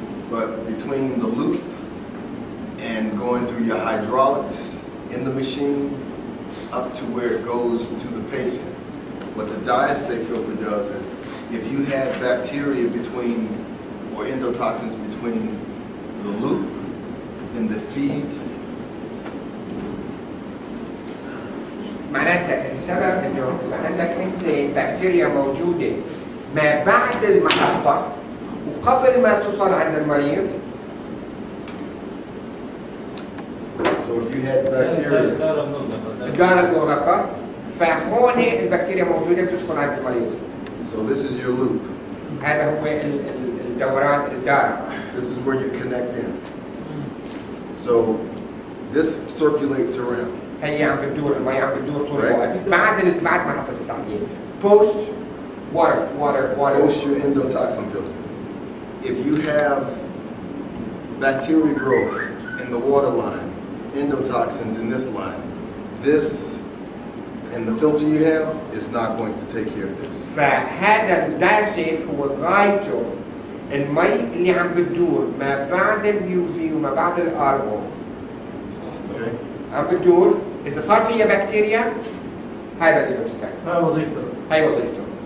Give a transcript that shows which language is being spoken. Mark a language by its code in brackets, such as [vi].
[en] But between the loop and going through your hydraulics in the machine up to where it goes to the patient, what the dye-safe filter does is, if you have bacteria between or endotoxins between the loop and the feed. [ar] معناتها السبب انه اذا عندك انت بكتيريا موجوده ما بعد المحطه وقبل ما توصل عند المريض. [en] So if you had bacteria. [ar] الدارة المغلقة، فهون البكتيريا موجودة بتدخل عند المريض. [en] So this is your loop. [ar] هذا هو الدوران الدارة. [en] This is where you connect in. So this circulates around. [ar] هي عم بتدور، المي عم بتدور طول الوقت بعد محطة التحلية. [en] Post water. Post your endotoxin filter. If you have bacteria growth in the water line, endotoxins in this line, this and the filter you have is not going to take care of this. [ar] فهذا الدايسيف هو غايته المي اللي عم بتدور ما بعد اليو في وما بعد الار او. [en] Okay. [ar] عم بتدور، اذا صار فيها بكتيريا هذا اللي بيمسكها. هاي وظيفته.